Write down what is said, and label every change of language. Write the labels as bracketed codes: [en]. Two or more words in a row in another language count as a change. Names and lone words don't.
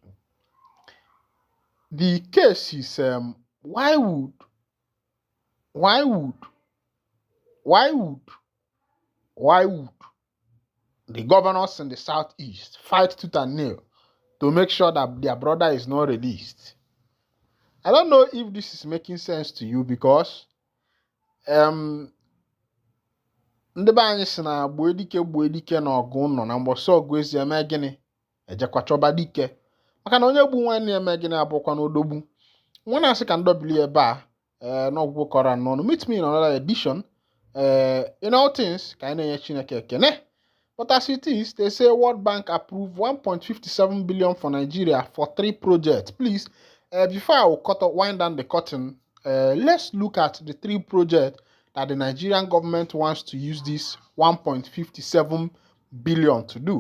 [en] The case is why would the governors in the southeast fight tooth and nail to make sure that their brother is not released? I don't know if this is making sense to you, because [ig] ndị be anyị si na gbuo dike na ọgụ nọ na mgbọsị ọgụ ezi eme gịnị ejekwa chọba dike, maka na onye gbu nwanne eme gịnị abụkwa n'odogbu. Nwa na-asị ka ndọbili ebe a n'ọgwụgwụ kọrọ n'ọnụ. [en] Meet me in another edition. In all things [ig] ka anyị na-enye Chineke ekene. [en] But as it is, they say World Bank approved 1.57 billion for Nigeria for 3 projects. Please, before I will wind down the curtain, let's look at the 3 projects that the Nigerian government wants to use this 1.57 billion to do.